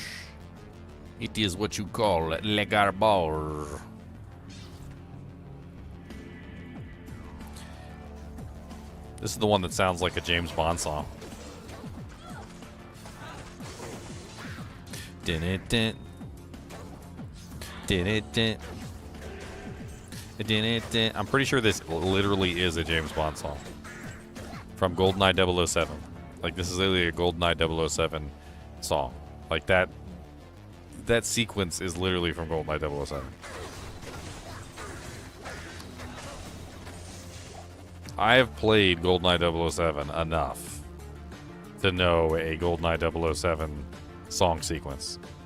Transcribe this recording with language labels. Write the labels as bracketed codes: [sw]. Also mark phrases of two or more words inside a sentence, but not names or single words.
[en] It is what you call Legarbor. This is the one that sounds like a James Bond song. Din-it-din. Din-it-din. Din-it-din. I'm pretty sure this literally is a James Bond song. From GoldenEye 007. Like, this is literally a GoldenEye 007 song. Like, that sequence is literally from GoldenEye 007. I have played GoldenEye 007 enough to know a GoldenEye 007 song sequence.